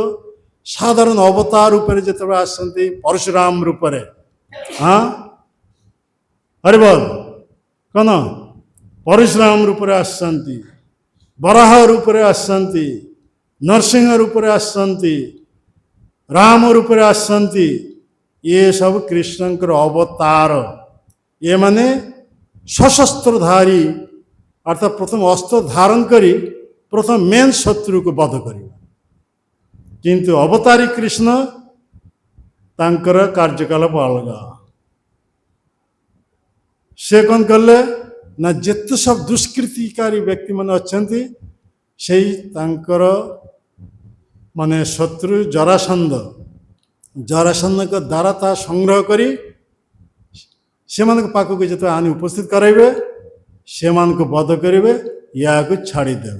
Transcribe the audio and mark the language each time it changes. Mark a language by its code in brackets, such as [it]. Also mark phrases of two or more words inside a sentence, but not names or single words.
[or] ସାଧାରଣ ଅବତାର ରୂପରେ ଯେତେବେଳେ ଆସନ୍ତି ପରଶୁରାମ ରୂପରେ, ହରିବୋଲ କ'ଣ ପରଶୁରାମ ରୂପରେ ଆସିଛନ୍ତି, ବରାହ ରୂପରେ ଆସିଛନ୍ତି, ନରସିଂହ ରୂପରେ ଆସିଛନ୍ତି, ରାମ ରୂପରେ ଆସିଛନ୍ତି। ଇଏ ସବୁ କୃଷ୍ଣଙ୍କର ଅବତାର। ଏ ମାନେ ସଶସ୍ତ୍ରଧାରୀ, ଅର୍ଥାତ୍ ପ୍ରଥମ ଅସ୍ତ୍ର ଧାରଣ କରି ପ୍ରଥମ ମେନ ଶତ୍ରୁକେ ବଧ କରିବା। କିନ୍ତୁ ଅବତାରୀ କୃଷ୍ଣ ତାଙ୍କର କାର୍ଯ୍ୟକଳାପ ଅଲଗା। ସେ କ'ଣ କଲେ ନା ଯେତେ ସବୁ ଦୁଷ୍କୃତିକାରୀ ବ୍ୟକ୍ତିମାନେ ଅଛନ୍ତି ସେଇ ତାଙ୍କର ମାନେ ଶତ୍ରୁ ଜରାସନ୍ଧଙ୍କ ଦ୍ୱାରା ତାହା ସଂଗ୍ରହ କରି ସେମାନଙ୍କ ପାଖକୁ ଯେତେବେଳେ ଆଣି ଉପସ୍ଥିତ କରାଇବେ ସେମାନଙ୍କୁ ବଧ କରିବେ, ୟାକୁ ଛାଡ଼ିଦେବେ।